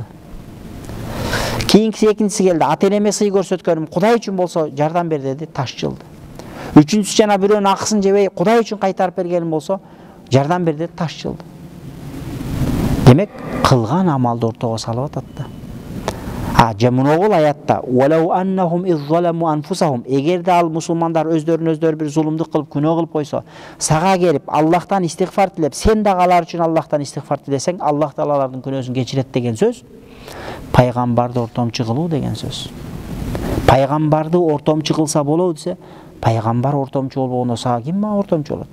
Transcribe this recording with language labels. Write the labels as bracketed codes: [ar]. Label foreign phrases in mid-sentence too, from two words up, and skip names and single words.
[ky] Кийинкиси экинчиси келди, ата-энеме сый көрсөткөнүм Кудай үчүн болсо жардам бер деди, таш жылды. Үчүнчүсү жана бирөөнүн акысын жебей Кудай үчүн кайтарып бергеним болсо жардам бер деди, таш жылды. Демек, кылган амалды ортого салып атат да. Жамуногул аятта: [ar] "ولو أنهم إذ ظلموا أنفسهم", [ky] эгерде ал мусулмандар өздөрүн бир зулумдук кылып, күнөө кылып койсо, сага келип Аллахтан истигфар тилеп, сен дагы алар үчүн Аллахтан истигфар тилесең, Аллах Таала алардын күнөөсүн кечирет деген сөз пайгамбарды ортомчу кылуу деген сөз. Пайгамбарды ортомчу кылса болот десе, пайгамбар ортомчу болбогондо сага ким ортомчу болот?